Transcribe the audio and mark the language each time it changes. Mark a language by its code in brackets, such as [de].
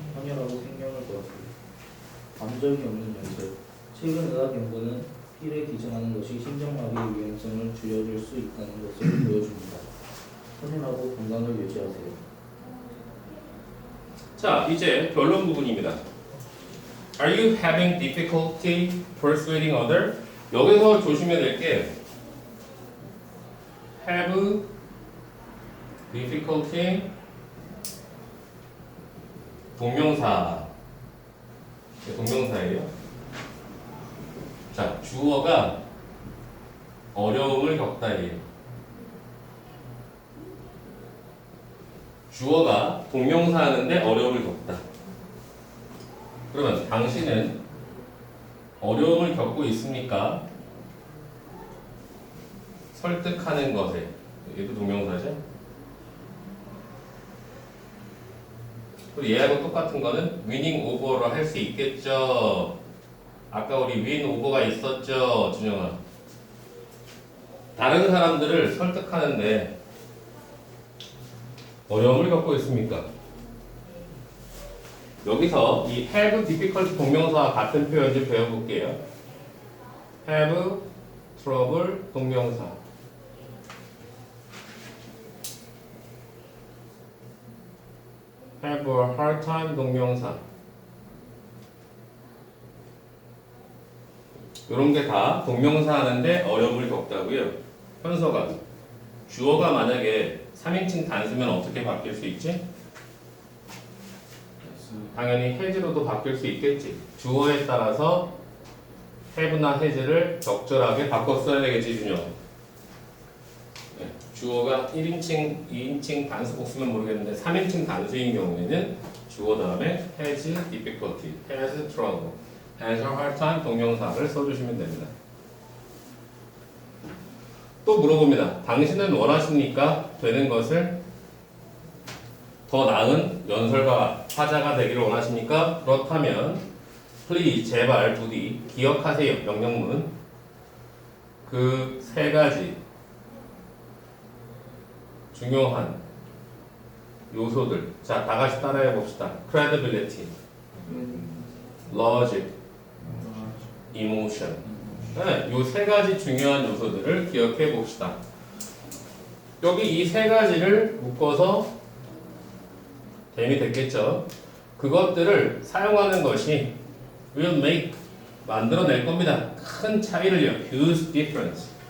[ko] 헌혈하고 생명을 구하세요. 감정이 없는 연설. 최근 의학 연구는 피를 기증하는 것이 심장마비의 위험성을 줄여줄 수 있다는 것을 보여줍니다. 헌혈하고 건강을 유지하세요. 자, 이제 결론 부분입니다. [en] Are you having difficulty persuading other? [ko] 여기서 조심해야 될 게 [en] have difficulty [ko] 동명사 동명사예요. 자, 주어가 어려움을 겪다예요. 주어가 동명사 하는데 어려움을 겪다. 그러면 당신은 어려움을 겪고 있습니까? 설득하는 것에 얘도 동명사죠. 그리고 얘하고 똑같은 거는 [en] winning over [ko] 로 할 수 있겠죠. 아까 우리 [en] win over [ko] 가 있었죠, 준영아. 다른 사람들을 설득하는데 어려움을 겪고 있습니까? 여기서 이 [en] have difficult [ko] 동명사와 같은 표현 좀 배워볼게요. [en] have trouble [ko] 동명사. [en] have a hard time [ko] 동명사. 이런 게 다 동명사 하는데 어려움을 겪다고요. 현서가 주어가 만약에 3인칭 단수면 어떻게 바뀔 수 있지? 당연히 [en] has [ko] 로도 바뀔 수 있겠지. 주어에 따라서 have나 has를 적절하게 바꿔 써야 되겠지, 준영. 네, 주어가 1인칭, 2인칭 단수 복수면 모르겠는데 3인칭 단수인 경우에는 주어 다음에 [en] has difficulty, has trouble, has a hard time [ko] 동명사를 써주시면 됩니다. 또 물어봅니다. 당신은 원하십니까? 되는 것을 더 나은 연설가, 화자가 되기를 원하십니까? 그렇다면 [en] please, [ko] 제발, 부디 기억하세요. 명령문 그 세 가지 중요한 요소들. 자, 다 같이 따라해 봅시다. [en] credibility, logic, emotion. [ko] 네, 이 세 가지 중요한 요소들을 기억해 봅시다. 여기 이 세 가지를 묶어서 뱀이 됐겠죠. 그것들을 사용하는 것이 [en] will make [ko] 만들어낼 겁니다. 큰 차이를요. [en] huge difference.